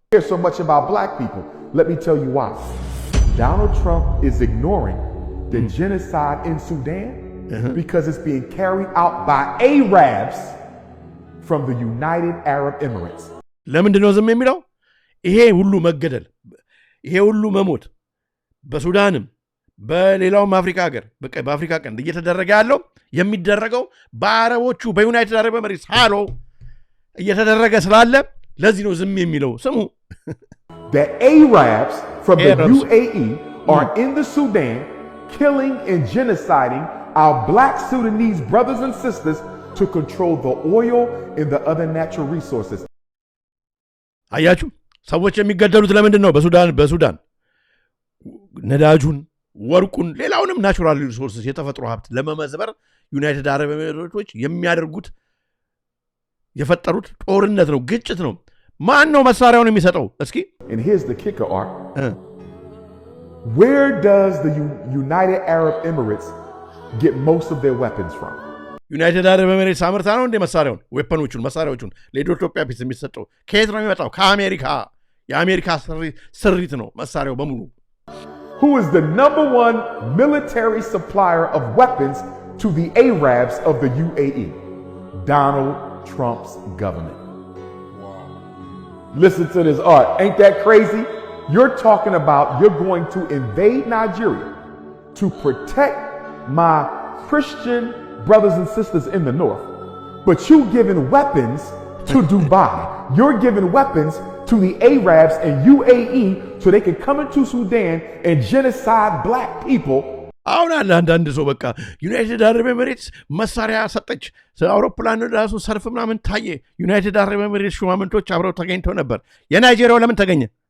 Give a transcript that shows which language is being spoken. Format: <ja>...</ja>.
<en>Here's so much about black people. Let me tell you why. Donald Trump is ignoring the genocide in Sudan because it's being carried out by Arabs from the United Arab Emirates.</en> <am>ለምንድን ነው ዝም የሚለው? ይሄ ሁሉ መገደል፣ ይሄ ሁሉ መሞት በሱዳንም በሌላውም አፍሪካ ሀገር በአፍሪካ ቀንድ እየተደረገ ያለው የሚደረገው በአረቦቹ በዩናይትድ አረብ ኤሚሬትስ ሃሎ እየተደረገ ስላለ ለዚህ ነው ዝም የሚለው። ስሙ</am> <en>The Arabs from the UAE are in the Sudan killing and genociding our black Sudanese brothers and sisters to control the oil and the other natural resources.</en> <am>አያችሁ ሰዎች የሚገደሉት ለምንድን ነው? በሱዳን ነዳጁን፣ ወርቁን፣ ሌላውንም ናቹራል ሪሶርስስ የተፈጥሮ ሀብት ለመመዝበር ዩናይትድ አረብ ኤሚሬቶች የሚያደርጉት የፈጠሩት ጦርነት ነው፣ ግጭት ነው። ማን ነው መሳሪያውን የሚሰጠው? እስኪ</am> <en>And here's the kicker, Art. Where does the United Arab Emirates get most of their weapons from?</en> <am>ዩናይትድ አረብ ኤሚሬትስ አምርታ ነው እንደ መሳሪያዎቹን ለኢትዮጵያ ፒስ የሚሰጠው ከየት ነው የሚመጣው? ከአሜሪካ። የአሜሪካ ስሪት ነው መሳሪያው በሙሉ።</am> <en>Who is the #1 military supplier of weapons to the Arabs of the UAE? Donald Trump's government. Listen to this, Art. Ain't that crazy? You're talking about you're going to invade Nigeria to protect my Christian brothers and sisters in the north, but you giving weapons to Dubai. You're giving weapons to the Arabs and UAE so they can come into Sudan and genocide black people.</en> <am>አሁን አንዳንድ ሰው በቃ ዩናይትድ አረብ ኤሚሬትስ መሳሪያ ሰጠች፣ አውሮፕላን ራሱ ሰርፍ ምናምን ታየ፣ ዩናይትድ አረብ ኤሚሬትስ ሹማምንቶች አብረው ተገኝተው ነበር። የናይጄሪያው ለምን ተገኘ?</am>